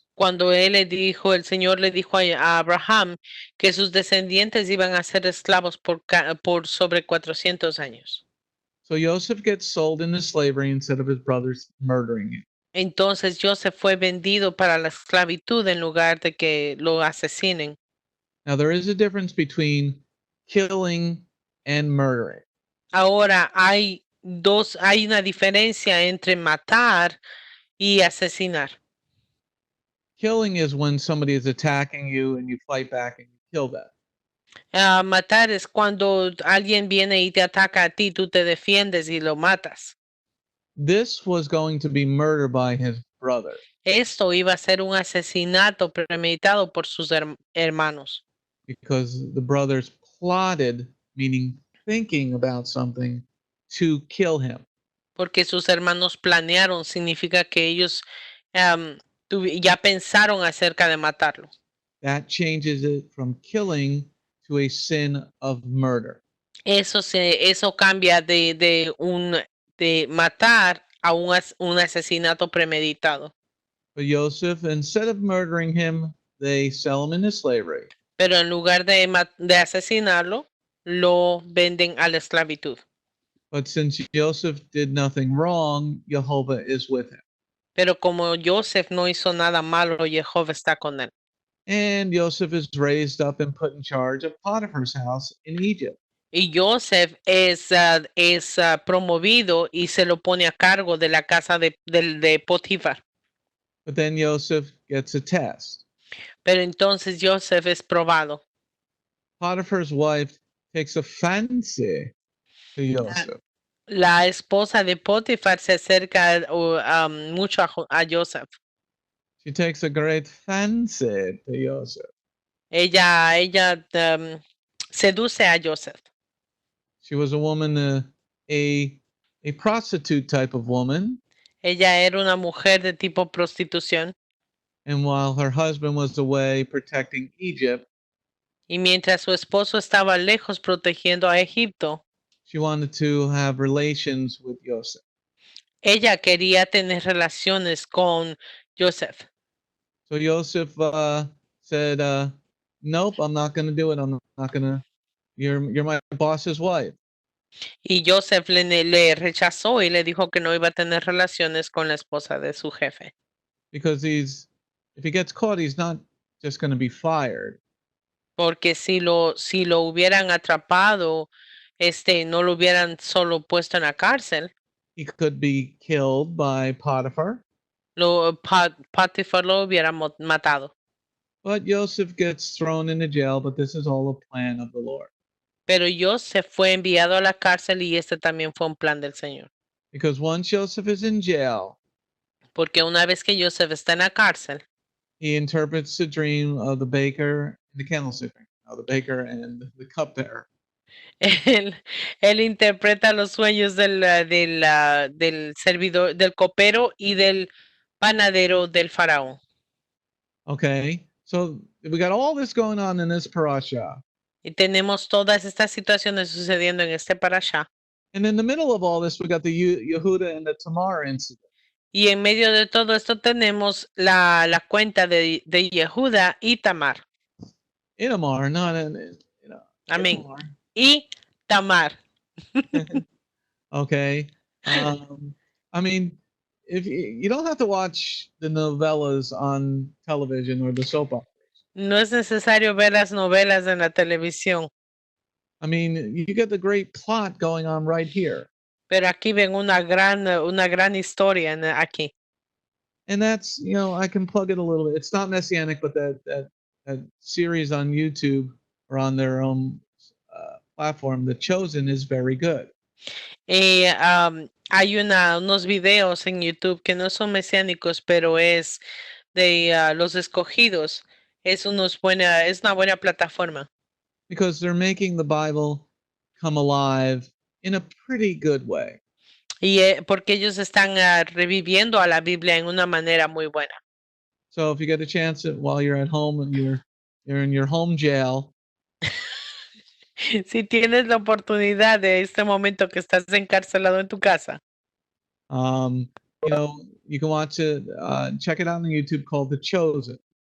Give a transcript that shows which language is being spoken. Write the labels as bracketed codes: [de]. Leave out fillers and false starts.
[es] Cuando el Señor le dijo a Abraham que sus descendientes iban a ser esclavos por sobre 400 años. [en] So Yosef gets sold into slavery instead of his brothers murdering him. [es] Entonces Joseph fue vendido para la esclavitud en lugar de que lo asesinen. [en] Now there is a difference between killing and murdering. [es] Ahora hay una diferencia entre matar y asesinar. [en] Killing is when somebody is attacking you and you fight back and you kill them. [es] Matar es cuando alguien viene y te ataca a ti, tú te defiendes y lo matas. [en] This was going to be murder by his brother. [es] Esto iba a ser un asesinato premeditado por sus hermanos. [en] Because the brothers plotted, meaning thinking about something, to kill him. [es] Porque sus hermanos planearon, significa que ellos ya pensaron acerca de matarlo. [en] That changes it from killing to a sin of murder. [es] Eso cambia de matar a un asesinato premeditado. [en] But Yosef, instead of murdering him, they sell him into slavery. [es] Pero en lugar de asesinarlo, lo venden a la esclavitud. [en] But since Yosef did nothing wrong, Jehovah is with him. [es] Pero como Joseph no hizo nada malo, Jehová está con él. [en] And Yosef is raised up and put in charge of Potiphar's house in Egypt. [es] Y Joseph es promovido y se lo pone a cargo de la casa de Potiphar. [en] But then Yosef gets a test. [es] Pero entonces Joseph es probado. [en] Potiphar's wife takes a fancy to Yosef. [es] La esposa de Potiphar se acerca mucho a Joseph. [en] She takes a great fancy to Yosef. [es] Ella seduce a Joseph. [en] She was a woman, a prostitute type of woman. [es] Ella era una mujer de tipo prostitución. [en] And while her husband was away protecting Egypt, [es] y mientras su esposo estaba lejos protegiendo a Egipto, [en] she wanted to have relations with Yosef. [es] Ella quería tener relaciones con Joseph. [en] So Yosef said, "Nope, I'm not going to do it. I'm not going to. You're my boss's wife." [es] Y Joseph le rechazó y le dijo que no iba a tener relaciones con la esposa de su jefe. [en] Because if he gets caught, he's not just going to be fired. [es] Porque si lo hubieran atrapado, no lo hubieran solo puesto en la cárcel. [en] He could be killed by Potiphar. [es] Potiphar lo hubiera matado. [en] But Yosef gets thrown into jail, but this is all a plan of the Lord. [es] Pero Yosef fue enviado a la cárcel y este también fue un plan del Señor. [en] Because once Joseph is in jail, [es] Porque una vez que Yosef está en la cárcel, [en] he interprets the dream of the baker and the candlestick, the baker and the cupbearer. [es] él interpreta los sueños del servidor, del copero y del panadero del faraón. [en] Okay, so we got all this going on in this parasha. [es] Y tenemos todas estas situaciones sucediendo en este parasha. [en] And in the middle of all this, we got the Yehuda and the Tamar incident. [es] Y en medio de todo esto tenemos la cuenta de Yehuda y Tamar. [en] Itamar, not [es] Amén. [en] Itamar. [es] Y Tamar. [en] Okay. I mean, if you don't have to watch the novellas on television or the soap opera. [es] No es necesario ver las novelas en la televisión, [en] I mean, you get the great plot going on right here. [es] pero aquí ven una gran historia aquí. [en] And that's, I can plug it a little bit. It's not Messianic, but that series on YouTube or on their own platform, The Chosen, is very good. [es] Hay unos videos en YouTube que no son mesiánicos, pero es de los escogidos. Es una buena plataforma. [en] Because they're making the Bible come alive in a pretty good way. [es] Y porque ellos están reviviendo a la Biblia en una manera muy buena. [en] So if you get a chance while you're at home and you're in your home jail, [es] Si tienes la oportunidad de este momento que estás encarcelado en tu casa, [en] you can watch it, check it out on YouTube, called The Chosen.